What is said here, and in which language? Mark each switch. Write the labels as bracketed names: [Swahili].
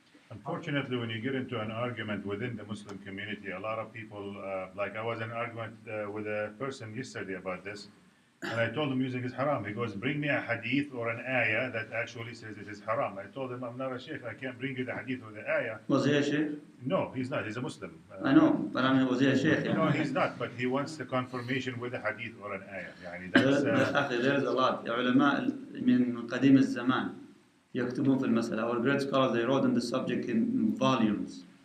[English] Unfortunately, when you get into an argument within the Muslim community, a lot of people, like I was in an argument with a person yesterday about this, and I told him music is haram. He goes, bring me a hadith or an ayah that actually says it is haram. I told him, I'm not a sheikh, I can't bring you the hadith or the ayah. Was he a sheikh? No, he's not, he's a Muslim. I know, but was he a sheikh? No, he's not, but he wants the confirmation with a hadith or an ayah. There is a lot. [Arabic] علماء من قديم الزمان يكتبون في المسألة. [English] Our great scholars, they wrote on the subject in volumes.